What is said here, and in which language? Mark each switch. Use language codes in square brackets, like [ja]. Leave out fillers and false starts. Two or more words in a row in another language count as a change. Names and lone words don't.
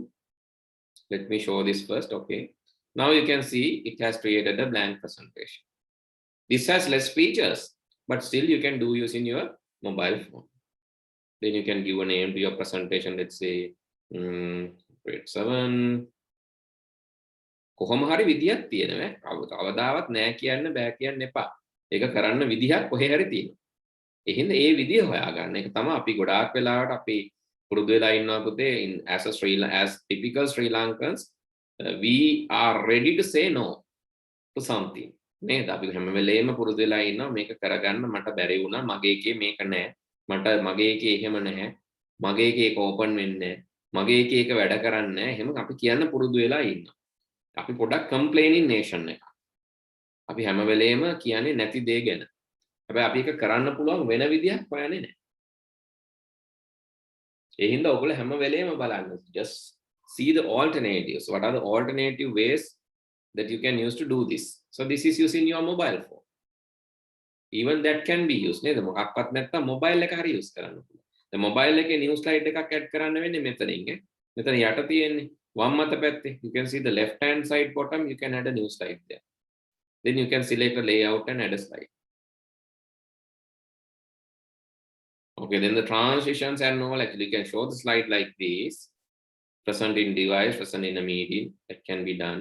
[en] Let me show this first. Okay. Now you can see it has created a blank presentation. This has less features, but still you can do using your mobile phone. Then you can give a name to your presentation. Let's say grade 7. [si] කොහොම හරි විදියක් තියෙනවා. කවදාවත් නෑ කියන්න බෑ කියන්න එපා. ඒක කරන්න විදියක් කොහේ හරි තියෙනවා. එහෙනම් ඒ විදිය හොයාගන්න එක තමයි අපි ගොඩාක් වෙලාවට අපි පුරුදු වෙලා ඉන්නවා පුතේ. [en] As typical Sri Lankans, we are ready to say no to something. [si] නේද? අපි හැම වෙලේම පුරුදු වෙලා ඉන්නවා මේක කරගන්න මට බැරි වුණා. මගේ එකේ මේක නෑ. මගේ එකේ එහෙම නැහැ. මගේ එකේ ඒක ඕපන් වෙන්නේ නැහැ. මගේ එකේ ඒක වැඩ කරන්නේ නැහැ. එහෙම අපි කියන්න පුරුදු වෙලා ඉන්නවා. අපි පොඩක් [en] complaining nation [si] එක. අපි හැම වෙලේම කියන්නේ නැති දේ ගැන. හැබැයි අපි ඒක කරන්න පුළුවන් වෙන විදියක් හොයන්නේ නැහැ. ඒ හින්දා ඔයගොල්ලෝ හැම වෙලේම බලන්න. [en] Just see the alternatives. What are the alternative ways that you can use to do this? So this is using your mobile phone. Even that can be used. [si] නේද? මොකක්වත් නැත්තම් mobile එක හරි use කරන්න පුළුවන්. දැන් mobile එකේ [en] new slide [si] එකක් add කරන්න වෙන්නේ මෙතනින්. මෙතන යට තියෙන්නේ වම් මත පැත්තේ. [en] You can see the left hand side bottom, you can add a new slide there. Then you can select a layout and add a slide. Okay, then the transitions and all, actually you can show the slide like this. Present in device, present in a meeting, that can be done.